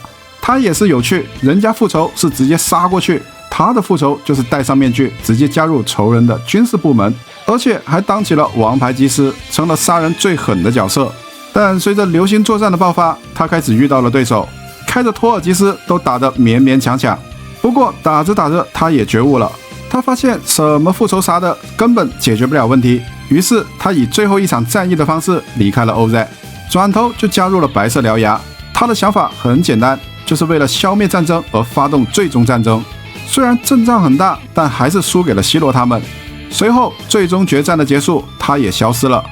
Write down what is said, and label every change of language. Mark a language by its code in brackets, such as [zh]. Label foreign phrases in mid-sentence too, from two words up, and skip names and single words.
[zh] 他也是有趣，人家復仇是直接殺過去，他的復仇就是戴上面具，直接加入仇人的軍事部門，而且還當起了王牌機師，成了殺人最狠的角色。但隨着流星作戰的爆發，他開始遇到了對手，開着托爾吉斯都打得勉勉強強。不過打着打着，他也覺悟了，他發現什麼復仇啥的根本解決不了問題，於是他以最後一場戰役的方式離開了 OZ， 轉頭就加入了白色獠牙。他的想法很簡單，就是為了消滅戰爭而發動最終戰爭。雖然陣仗很大，但還是輸給了希羅他們。隨後最終決戰的結束，他也消失了。